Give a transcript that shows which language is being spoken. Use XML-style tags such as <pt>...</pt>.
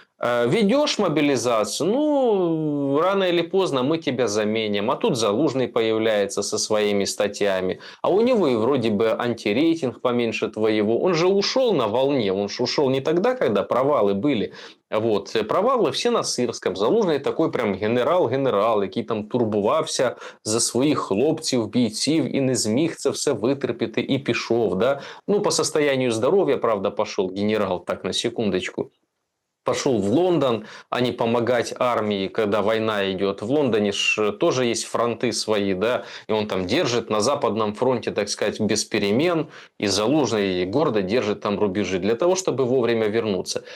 <ru>Ведешь мобилизацию, ну, рано или поздно мы тебя заменим. А тут Залужный появляется со своими статьями. А у него и вроде бы антирейтинг поменьше твоего. Он же ушел на волне. Он же ушел не тогда, когда провалы были. Вот. Провали все на Сирском.</ru> <uk>Залужний такой прям генерал, який там турбувався за своїх хлопців, бійців і не зміг це все витерпіти і пішов.</uk> <ru>Да? Ну, по состоянию здоровья, правда, пошел генерал, так, на секундочку. Пошел в Лондон, а не помогать армии, когда война идет. В Лондоне ж тоже есть фронты свои, да, и он там держит на Западном фронте, так сказать, без перемен, и Залужный гордо держит там рубежи для того, чтобы вовремя вернуться.</ru>